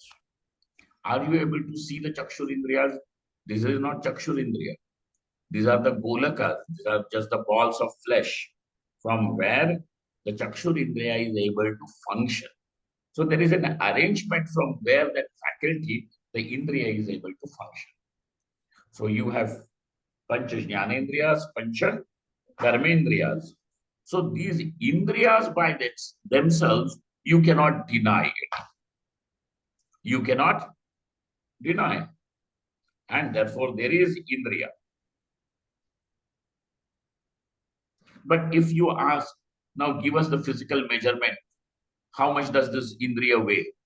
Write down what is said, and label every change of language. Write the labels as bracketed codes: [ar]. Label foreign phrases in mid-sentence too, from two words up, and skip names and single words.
[en] Are you able to see the chakshurindriyas? This is not chakshurindriya. These are the golakas. These are just the balls of flesh from where the chakshurindriya is able to function. So there is an arrangement from where that faculty, the indriya, is able to function. So you have [sa] pancha jnanendriyas, pancha karmendriyas. [en] So these indriyas by themselves, you cannot deny it. You cannot deny. And therefore there is indriya. But if you ask, now give us the physical measurement, how much does this indriya weigh?